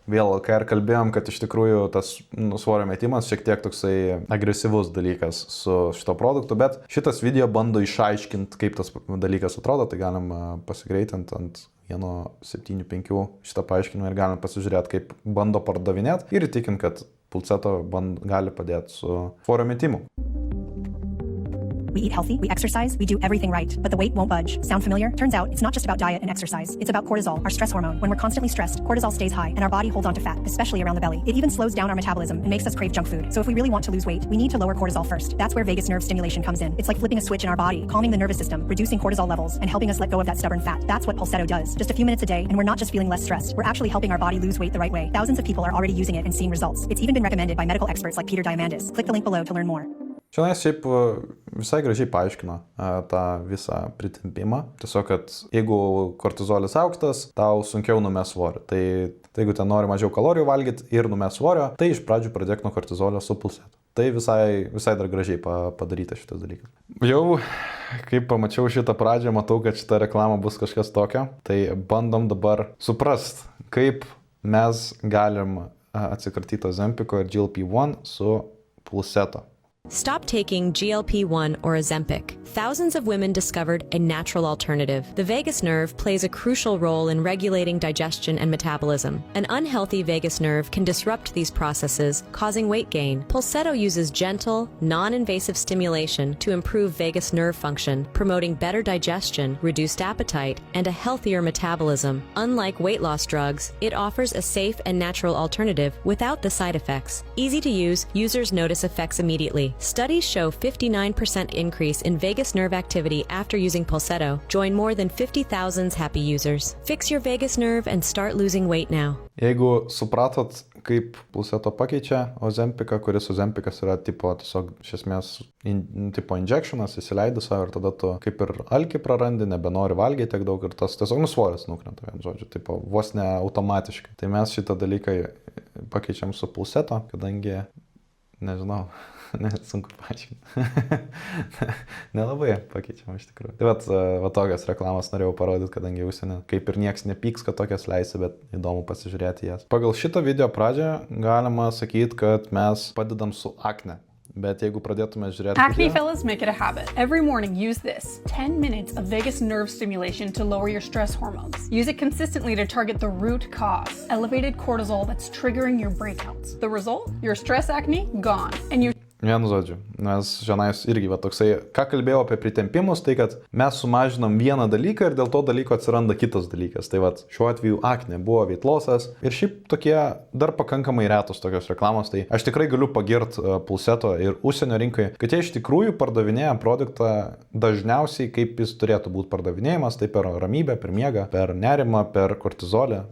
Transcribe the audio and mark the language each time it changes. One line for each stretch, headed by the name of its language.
Lithuanian: Vėl, kai ir kalbėjom, kad iš tikrųjų tas svorio metimas šiek tiek toksai agresyvus dalykas su šito produktu, bet šitas video bando išaiškinti, kaip tas dalykas atrodo, tai galim pasigreitinti ant 1.7.5 šitą paaiškinimą ir galim pasižiūrėti, kaip bando pardavinėti ir įtikint, kad Pulsetto gali padėti su svorio metimu.
English: We eat healthy, we exercise, we do everything right, but the weight won't budge. Sound familiar? Turns out it's not just about diet and exercise. It's about cortisol, our stress hormone. When we're constantly stressed, cortisol stays high and our body holds on to fat, especially around the belly. It even slows down our metabolism and makes us crave junk food. So if we really want to lose weight, we need to lower cortisol first. That's where vagus nerve stimulation comes in. It's like flipping a switch in our body, calming the nervous system, reducing cortisol levels, and helping us let go of that stubborn fat. That's what Pulsetto does. Just a few minutes a day, and we're not just feeling less stressed. We're actually helping our body lose weight the right way. Thousands of people are already using it and seeing results. It's even been recommended by medical experts like Peter Diamandis. Click the link below to learn more.
Lithuanian: Šiandien šiaip visai gražiai paaiškino tą visą pritempimą. Tiesiog, kad jeigu kortizolis aukštas, tau sunkiau numes svorio. Tai jeigu ten nori mažiau kalorijų valgyti ir numes svorio, tai iš pradžių pradėk nuo kortizolio su Pulsetto. Tai visai dar gražiai padaryta šitas dalykas. Jau, kai pamačiau šitą pradžią, matau, kad šita reklama bus kažkas tokio. Tai bandom dabar suprast, kaip mes galim atsikratyti Ozempiko ir GLP-1 su Pulsetto.
English: Stop taking GLP-1 or Ozempic. Thousands of women discovered a natural alternative. The vagus nerve plays a crucial role in regulating digestion and metabolism. An unhealthy vagus nerve can disrupt these processes, causing weight gain. Pulsetto uses gentle, non-invasive stimulation to improve vagus nerve function, promoting better digestion, reduced appetite, and a healthier metabolism. Unlike weight loss drugs, it offers a safe and natural alternative without the side effects. Easy to use, users notice effects immediately. Studies show 59% increase in vagus nerve activity after using Pulsetto. Join more than 50,000 happy users. Fix your vagus nerve and start losing weight now.
Lithuanian: Jeigu supratot, kaip Pulsetto pakeičia Ozempiką, kuris Ozempikas yra tiesiog iš esmės injectionas, įsileidi savo ir tada tu kaip ir alkį prarandi, nebenori valgyti tiek daug ir tas tiesiog svoris nukrenta, vien žodžiu, vos ne automatiškai. Tai mes šitą dalyką pakeičiam su Pulsetto, kadangi, nežinau, sunku paaiškinti. Nelabai pakeičiam iš tikrųjų. Tai va tokias reklamas norėjau parodyti, kadangi užsienį kaip ir nieks nepyks, kad tokias leisi, bet įdomu pasižiūrėti jas. Pagal šitą video pradžią galima sakyti, kad mes padedam su akne. Bet jeigu pradėtume žiūrėti... Acne fellas, make it a habit. Every morning, use this 10 minutes of vagus nerve stimulation to lower your stress hormones. Use it consistently to target the root cause, elevated cortisol that's triggering your breakouts. The result? Your stress acne gone. And you... Vienu žodžiu, nes žinais irgi toksai, ką kalbėjau apie pritempimus, tai kad mes sumažinam vieną dalyką ir dėl to dalyko atsiranda kitas dalykas. Tai šiuo atveju akne buvo weight lossas ir šiaip tokie dar pakankamai retos tokios reklamos. Tai aš tikrai galiu pagirti Pulsetto ir užsienio rinkai, kad jie iš tikrųjų pardavinėja produktą dažniausiai kaip jis turėtų būti pardavinėjimas, tai per ramybę, per miegą, per nerimą, per kortizolį.